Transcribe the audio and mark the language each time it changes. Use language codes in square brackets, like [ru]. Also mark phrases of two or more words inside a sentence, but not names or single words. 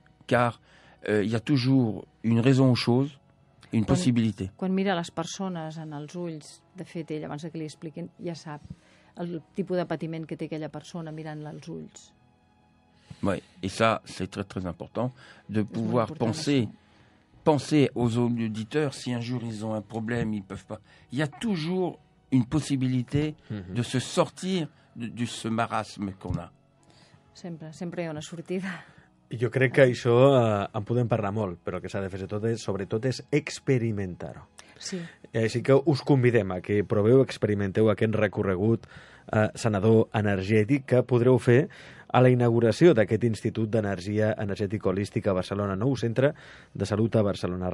[fr] Car il y a toujours une raison aux choses, une possibilité. [ca] Quan mira les persones en els ulls, de fet, ell, abans que li expliquin, ja sap el tipus de patiment que té aquella persona mirant-la als ulls. [fr] Oui, et ça, c'est très très important, de pouvoir penser aux auditeurs, si un jour ils ont un problème, ils peuvent pas. Il y a toujours une possibilité de se sortir de ce marasme qu'on a. [ca] Sempre hi ha una sortida. Jo crec que això en podem parlar molt, però el que s'ha de fer sobretot és experimentar-ho. Sí. Així que us convidem a que proveu, experimenteu aquest recorregut sanador energètic que podreu fer a la inauguració d'aquest Institut d'Energia Energètica Holística a Barcelona, nou centre de salut a Barcelona.